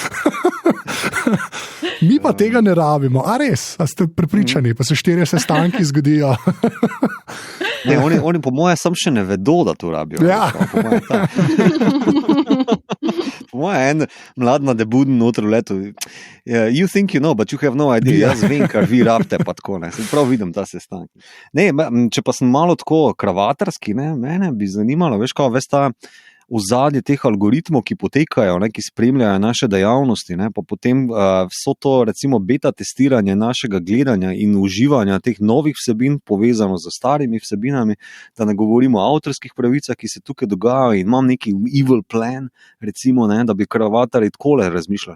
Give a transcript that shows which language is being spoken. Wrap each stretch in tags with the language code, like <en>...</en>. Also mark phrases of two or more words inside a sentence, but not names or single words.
<sl>Mi pa tega ne rabimo, a res, a ste prepričani, pa se 4 sestanki zgodijo. Ne, oni po moje sam še ne vedo, da to rabijo. Ja. Po moje en mlad nadebuden noter v letu.</sl> <en>You think you know, but you have no idea.</en> <sl>Jaz vem, kar vi rabite, pa tako ne. Sem prav vidim ta sestanek. Ne, če pa sem malo tako kravatarski, ne, mene bi zanimalo, veš, kao, veš ta ozadje teh algoritmov, ki potekajo, ne, ki spremljajo naše dejavnosti, ne, pa potem so to recimo beta testiranje našega gledanja in uživanja teh novih vsebin povezano z starimi vsebinami, da ne govorimo o avtorskih pravicah, ki se tukaj dogajajo in imam neki</sl> <en>evil plan,</en> <sl>recimo, ne, da bi kravatarji takole razmišljali.</sl>